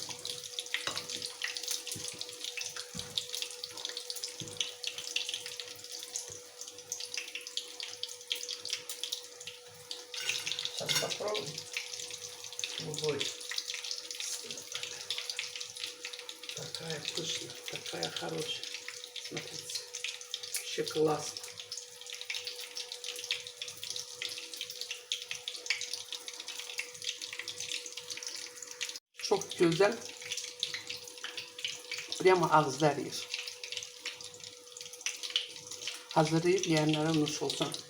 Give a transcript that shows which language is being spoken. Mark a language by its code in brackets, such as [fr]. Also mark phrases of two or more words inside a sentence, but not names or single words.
[ru] Сейчас попробуем. Будет. Такая пышная, такая хорошая. Смотрите. Вообще классно. [tr] Çok güzel. Prямо ağızda eriyor. Hazırlayıp yiyenlere nuş olsun.